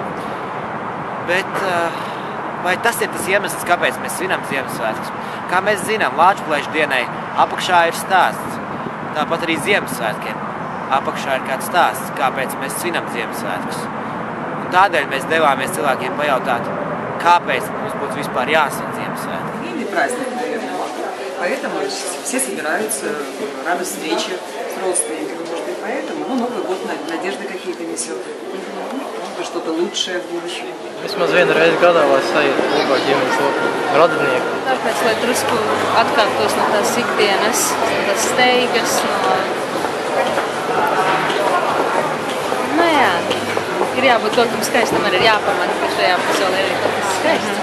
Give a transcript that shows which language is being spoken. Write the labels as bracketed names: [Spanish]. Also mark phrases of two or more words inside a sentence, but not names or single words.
[Latvian] Bet vai tas ir tas iemesls, kāpēc mēs svinam Ziemassvētkus? Kā mēs zinām, Lāčplēša dienai apakšā ir stāsts, tāpat arī Ziemassvētkiem. Apakšā ir kāds stāsts, kāpēc mēs svinam Ziemassvētkus. Un tādēļ mēs devāmies cilvēkiem pajautāt, kāpēc mums būtu vispār jāsvin Ziemassvētki. [Russian] Или праздник, наверное. Поэтому все собираются, радость встречи с родственниками. Может быть, поэтому Новый год надежды какие-то несет. Может быть, что-то лучшее в будущем. [Latvian] Vismaz vienu reizi gadā, lai sajiet kopā ģimenes radinieku. Tāpēc, lai drusku atkārtos no tās ikdienas, no tās steigas, ir jābūt kaut kam skaistam, arī ir jāpamata, ka šajā pasaulē ir kaut kas skaists.